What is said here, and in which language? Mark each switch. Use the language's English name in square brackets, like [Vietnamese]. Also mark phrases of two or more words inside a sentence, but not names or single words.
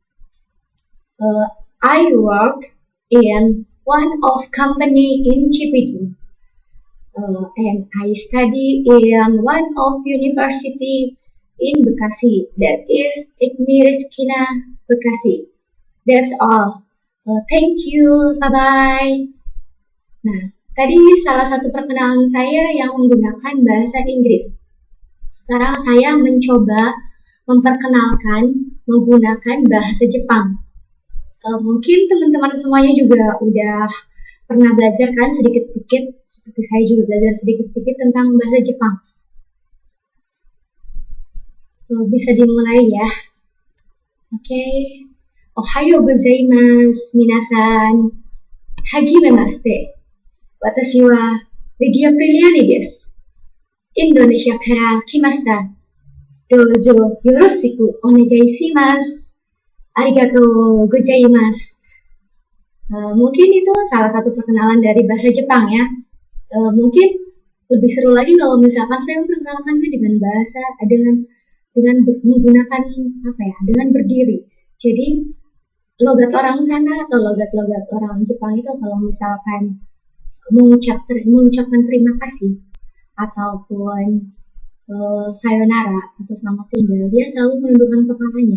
[English] I work in one of company in Cibitung. And I study in one of university in Bekasi, that is IKMI Rizkina Bekasi. That's all. Thank you, bye-bye. [Indonesian] Nah, tadi salah satu perkenalan saya yang menggunakan bahasa Inggris. Sekarang saya mencoba memperkenalkan menggunakan bahasa Jepang. Mungkin teman-teman semuanya juga udah pernah belajar kan sedikit-sedikit, seperti saya juga belajar sedikit-sedikit tentang bahasa Jepang. Bisa dimulai ya. Oke. [Japanese] おはようございます皆さん. Hajimemashite. Watashi wa Lydia Priliani desu. インドネシアから来ました。どうぞよろしくお願いします. ありがとうございます. [Indonesian] Mungkin itu salah satu perkenalan dari bahasa Jepang ya. Mungkin lebih seru lagi kalau misalkan saya memperkenalkannya dengan bahasa, menggunakan dengan berdiri. Jadi logat orang sana atau logat-logat orang Jepang itu kalau misalkan mengucapkan terima kasih ataupun sayonara atau selamat tinggal, dia selalu menundukkan kepalanya.